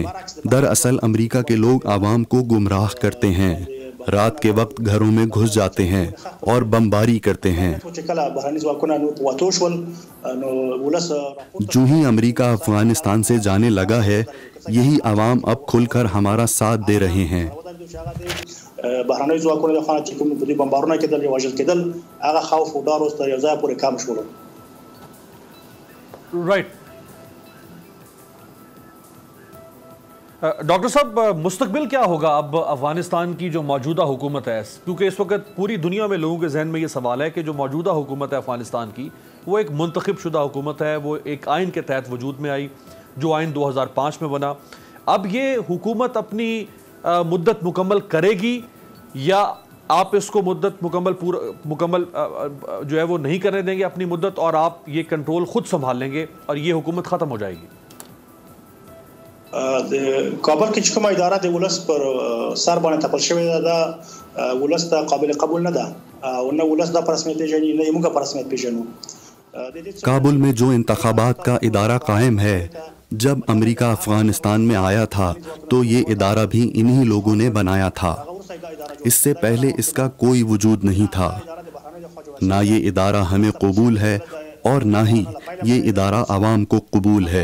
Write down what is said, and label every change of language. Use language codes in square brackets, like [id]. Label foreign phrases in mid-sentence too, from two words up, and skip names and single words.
[ur] دراصل امریکہ کے لوگ عوام کو گمراہ کرتے ہیں، رات کے وقت گھروں میں گھس جاتے ہیں اور بمباری کرتے ہیں. جو ہی امریکہ افغانستان سے جانے لگا ہے یہی عوام اب کھل کر ہمارا ساتھ دے رہے ہیں. [ps] بهرنۍ ځواکونو د خانه چې کوم د بمبارونه کېدل یا وژل کېدل هغه خوف او ډار اوس تر یو ځای پورې کم شول. [ur] رائٹ ڈاکٹر صاحب، مستقبل کیا ہوگا اب افغانستان کی جو موجودہ حکومت ہے؟ کیونکہ اس وقت پوری دنیا میں لوگوں کے ذہن میں یہ سوال ہے کہ جو موجودہ حکومت ہے افغانستان کی وہ ایک منتخب شدہ حکومت ہے، وہ ایک آئین کے تحت وجود میں آئی جو آئین 2005 میں بنا. اب یہ حکومت اپنی مدت مکمل کرے گی یا آپ اس کو مدت مکمل جو ہے وہ نہیں کرنے دیں گے اپنی مدت، اور آپ یہ کنٹرول خود سنبھال لیں گے اور یہ حکومت ختم ہو جائے گی؟ [ps] د کابل کې چې کومه اداره د ولس پر سر باندې تپل شوې ده دا ولس ته قابل قبول نه ده او نه ولس دا پر رسمیت پیژني نه موږ پر رسمیت پیژنو. [ur] کابل میں جو انتخابات کا ادارہ قائم ہے، جب امریکہ افغانستان میں آیا تھا تو یہ ادارہ بھی انہی لوگوں نے بنایا تھا. اس سے پہلے اس کا کوئی وجود نہیں تھا. نہ یہ ادارہ ہمیں قبول ہے اور نہ ہی یہ ادارہ عوام کو قبول ہے.